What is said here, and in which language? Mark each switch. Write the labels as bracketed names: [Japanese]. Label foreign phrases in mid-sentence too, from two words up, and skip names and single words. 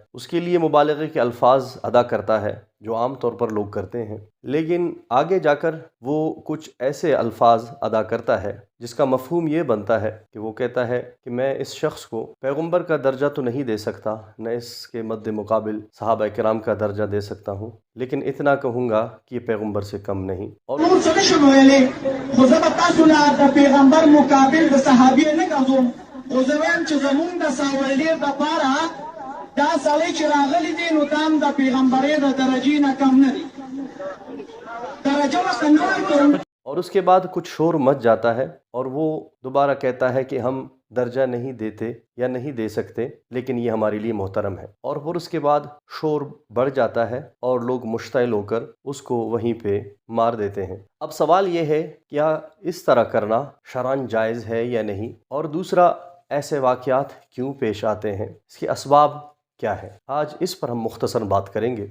[Urdu] اس کے لیے مبالغے کے الفاظ ادا کرتا ہے جو عام طور پر لوگ کرتے ہیں، لیکن آگے جا کر وہ کچھ ایسے الفاظ ادا کرتا ہے جس کا مفہوم یہ بنتا ہے کہ وہ کہتا ہے کہ میں اس شخص کو پیغمبر کا درجہ تو نہیں دے سکتا، نہ اس کے مد مقابل صحابہ کرام کا درجہ دے سکتا ہوں، لیکن اتنا کہوں گا کہ یہ پیغمبر سے کم نہیں۔ اور [Pashto] پیغمبر مقابل د صحابي نه غوښم، خو زه وایم چې زمونږ د ساولې دپاره دا سړی چې راغلی دی نو دا هم د پیغمبرۍ د درجې نه کم نه دی، درجه ورته نه ورکوم۔ [Urdu] اور اس کے بعد کچھ شور مچ جاتا ہے اور وہ دوبارہ کہتا ہے کہ ہم درجہ نہیں دیتے یا نہیں دے سکتے، لیکن یہ ہمارے لیے محترم ہے، اور پھر اس کے بعد شور بڑھ جاتا ہے اور لوگ مشتعل ہو کر اس کو وہیں پہ مار دیتے ہیں۔ اب سوال یہ ہے کیا اس طرح کرنا شرعاً جائز ہے یا نہیں، اور دوسرا ایسے واقعات کیوں پیش آتے ہیں، اس کے اسباب کیا ہے، آج اس پر ہم مختصر بات کریں گے۔